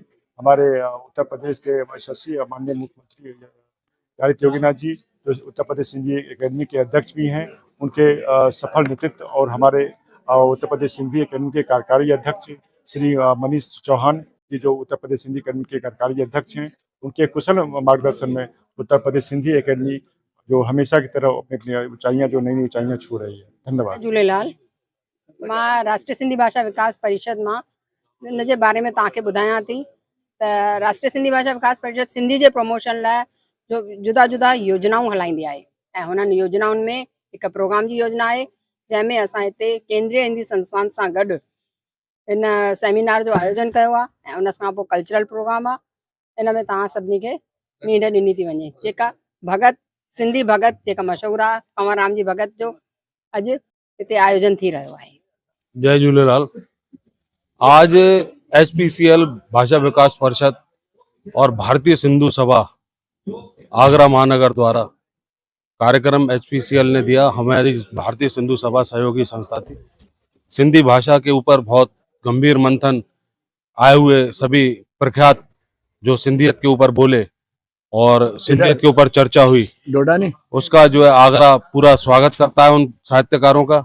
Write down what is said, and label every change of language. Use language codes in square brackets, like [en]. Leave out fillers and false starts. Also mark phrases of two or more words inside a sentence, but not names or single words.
[hi] हमारे उत्तर प्रदेश के यशस्वी माननीय मुख्यमंत्री आदित्य योगीनाथ जी, जो उत्तर प्रदेश सिंधी एकेडमी के अध्यक्ष भी हैं, उनके सफल नेतृत्व और हमारे उत्तर प्रदेश सिंधी एकेडमी के कार्यकारी अध्यक्ष श्री मनीष चौहान जी, जो उत्तर प्रदेश सिंधी एकेडमी के कार्यकारी अध्यक्ष हैं, उनके कुशल मार्गदर्शन में उत्तर प्रदेश सिंधी एकेडमी जो हमेशा की तरह अपनी ऊंचाइयां, जो नई नई ऊंचाइयां छू रही है। धन्यवाद। झूलेलाल। [sd] मां राष्ट्रीय सिंधी भाषा विकास परिषद मां इन जे बारे में तव्हांखे ॿुधायां थी त राष्ट्रीय सिंधी भाषा विकास परिषद सिंधी जे प्रमोशन लाइ जो जुदा जुदा योजनाऊं हलाईंदी आहे ऐं हुननि योजनाउनि में हिकु प्रोग्राम जी योजना आहे जंहिंमें असां हिते केंद्रीय हिंदी संस्थान सां गॾु इन सेमिनार जो आयोजन कयो आहे ऐं उन सां पोइ [en] cultural program [sd] आहे। इन में तव्हां सभिनी खे नींड ॾिनी थी वञे। जेका भगत सिंधी भगत जेका मशहूरु आहे कंवरराम जी भगत जो अॼु हिते आयोजन थी रहियो आहे। [hi] जय झूलेलाल। आज HPCL भाषा विकास परिषद और भारतीय सिंधु सभा आगरा महानगर द्वारा कार्यक्रम HPCL ने दिया। हमारी भारतीय सिंधु सभा सहयोगी संस्था थी। सिंधी भाषा के ऊपर बहुत गंभीर मंथन आए हुए सभी प्रख्यात जो सिंधियत के ऊपर बोले और सिंधियत के ऊपर चर्चा हुई, उसका जो है आगरा पूरा स्वागत करता है उन साहित्यकारों का।